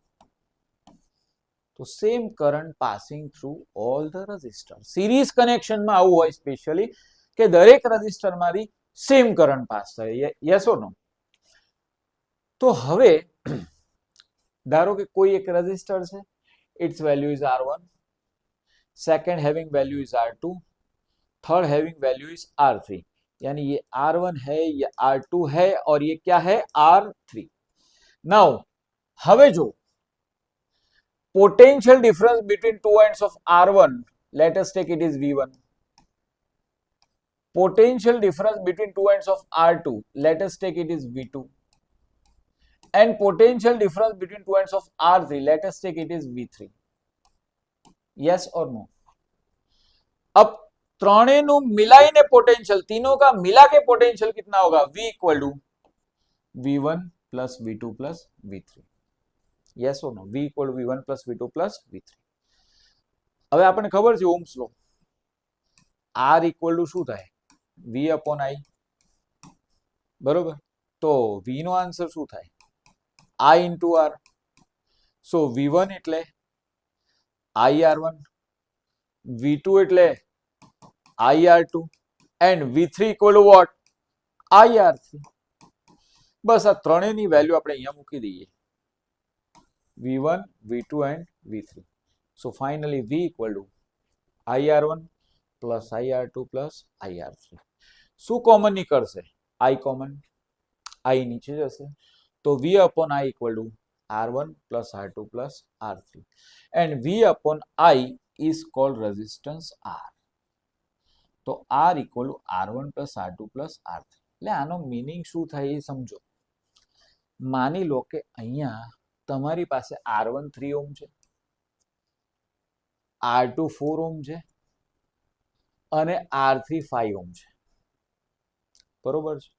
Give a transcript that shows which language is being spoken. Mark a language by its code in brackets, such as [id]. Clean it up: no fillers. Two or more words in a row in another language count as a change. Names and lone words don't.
[en] તો same current passing through all the resistor. [gu] સિરીઝ કનેક્શનમાં આવું હોય સ્પેશિયલી કે દરેક રેઝિસ્ટરમાંથી [en] same current pass [gu] થાય. [en] yes or no? [gu] તો હવે ધારો કે કોઈ એક રેઝિસ્ટર છે, [en] its value is R1, second having value is R2, third having value is R3, [hi] यानी ये R1 है, ये R2 है और ये क्या है? [en] R3. नाउ [gu] હવે જો [en] potential difference between two ends of R1, let us take it is V1. Potential difference between two ends of R2, let us take it is V2. And potential difference between two ends of R3, let us take it is V3. yes or no? [hi] अब [gu] ત્રણેનું મેળવીને [hi] पोटेंशियल, तीनों का मिला के पोटेंशियल कितना होगा? [en] V equal to V1 plus V2 plus V3. yes or no? V equal to V1 plus V2 plus V3. [gu] હવે આપણને ખબર છે [en] Ohm's law, R equal to [gu] શું થાય? [en] V upon I, બરોબર? [gu] તો V નો આન્સર શું થાય? [en] I into R. સો V1 એટલે IR1, V2 એટલે IR2 and V3 equal to what? IR3. [gu] બસ આ ત્રણેયની વેલ્યુ આપણે અહીંયા મૂકી દઈએ, [en] V1, V2 and V3. So finally V equal to IR1 plus IR2 plus IR3. [gu] શું કોમન નીકળશે? I કોમન, I નીચે જશે, તો [en] V upon I equal to R1 plus R2 plus R3. And V upon I is called resistance R. [gu] તો [en] R equal to R1 plus R2 plus R3. [gu] એટલે આનો મીનિંગ શું થાય એ સમજો. માની લો કે અહીંયા તમારી પાસે R1 3 ઓહ્મ છે, R2 4 ઓહ્મ છે અને R3 5 ઓહ્મ છે, બરોબર છે?